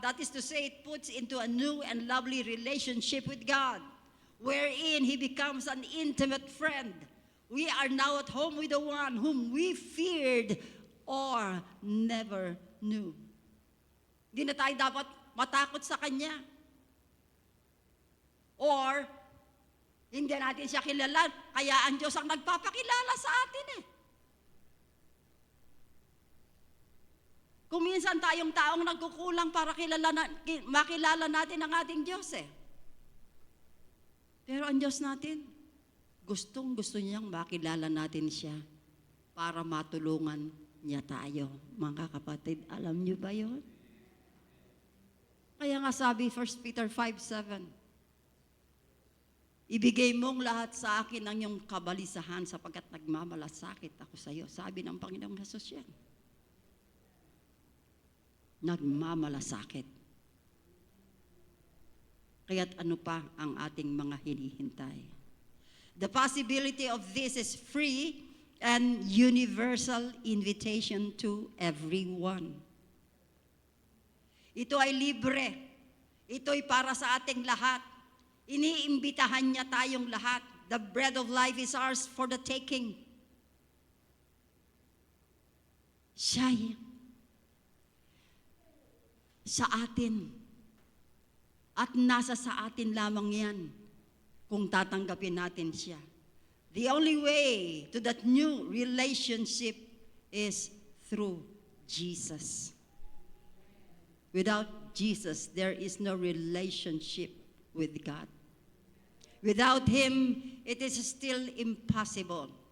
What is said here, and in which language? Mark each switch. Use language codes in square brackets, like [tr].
[en] That is to say, it puts into a new and lovely relationship with God, wherein He becomes an intimate friend. We are now at home with the one whom we feared or never knew. [tl] Hindi na tayo dapat matakot sa Kanya. Or, hindi natin siya kilala, kaya ang Diyos ang nagpapakilala sa atin eh. Kung minsan tayong taong nagkukulang para makilala natin ang ating Diyos eh. Pero ang Diyos natin, gustong-gusto niyang makilala natin siya para matulungan niya tayo. Mga kapatid, alam niyo ba yun? Kaya nga sabi, 1 Peter 5:7, ibigay mong lahat sa akin ang iyong kabalisahan sapagkat nagmamalasakit ako sa iyo. Sabi ng Panginoong Hesus yan. Nagmamalasakit. Kaya't ano pa ang ating mga hinihintay? [en] The possibility of this is free and universal invitation to everyone. [tl] Ito ay libre. Ito ay para sa ating lahat. Iniimbitahan niya tayong lahat. [en] The bread of life is ours for the taking. [tl] Siya sa atin. At nasa sa atin lamang yan kung tatanggapin natin siya. [en] The only way to that new relationship is through Jesus. Without Jesus, there is no relationship with God. Without Him, it is still impossible.